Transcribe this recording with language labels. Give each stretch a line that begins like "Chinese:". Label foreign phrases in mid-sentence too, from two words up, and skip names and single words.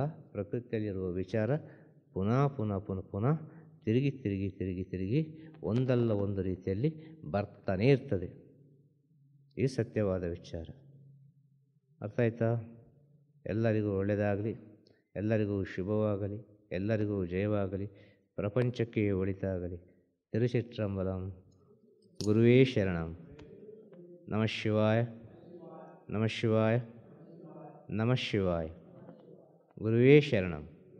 Kannada: ಪ್ರಕೃತಿಯಲ್ಲಿರುವ ವಿಚಾರ ಪುನಃ ಪುನಃ ಪುನಃ ಪುನಃ ತಿರುಗಿ ತಿರುಗಿ ತಿರುಗಿ ತಿರುಗಿ ಒಂದಲ್ಲ ಒಂದು ರೀತಿಯಲ್ಲಿ ಬರ್ತಾನೇ ಇರ್ತದೆ. ಈ ಸತ್ಯವಾದ ವಿಚಾರ. ಅರ್ಥ ಆಯ್ತಾ? ಎಲ್ಲರಿಗೂ ಒಳ್ಳೆಯದಾಗಲಿ, ಎಲ್ಲರಿಗೂ ಶುಭವಾಗಲಿ, ಎಲ್ಲರಿಗೂ ಜಯವಾಗಲಿ, ಪ್ರಪಂಚಕ್ಕೆ ಒಳಿತಾಗಲಿ. ತಿರುಚಿಟ್ರಂಬಲಂ. ಗುರುವೇ ಶರಣಂ.
Sanskrit: ನಮಃ ಶಿವಾಯ, ನಮಃ ಶಿವಾಯ, ನಮಃ ಶಿವಾಯ.
Kannada: ಗುರುವೇ ಶರಣಂ.